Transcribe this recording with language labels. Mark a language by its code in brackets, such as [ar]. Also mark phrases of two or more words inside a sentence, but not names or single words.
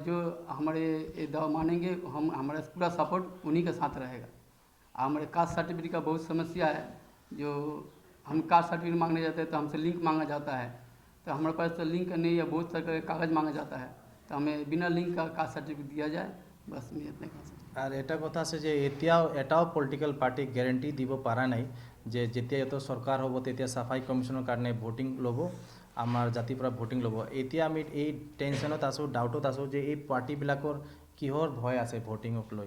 [hi] जो हमारे ये दावा मानेंगे हम, हमारा पूरा सपोर्ट उन्हीं के साथ रहेगा। हमारे [en] caste certificate [hi] का बहुत समस्या है। जो हम [en] caste certificate [hi] मांगने जाते हैं तो हमसे लिंक मांगा जाता है, तो हमारे पास तो लिंक नहीं है, बहुत सारे कागज़ मांगा जाता है। तो हमें बिना लिंक का [en] caste certificate [hi] दिया जाए, बस मैं इतने कह सकता हूँ। [as] আর এটা কথা আছে যে এটাও [en] political partyক [as] গেৰেণ্টি দিব পৰা নাই যে যেতিয়া এইটো চৰকাৰ হ'ব তেতিয়া চাফাই কমিশ্যনৰ কাৰণে ভোটিং ল'ব, আমাৰ জাতিৰ পৰা ভোটিং ল'ব। এতিয়া আমি এই টেনশ্যনত আছোঁ, ডাউটত আছোঁ যে এই পাৰ্টিবিলাকৰ কিহৰ ভয় আছে ভোটিঙক লৈ।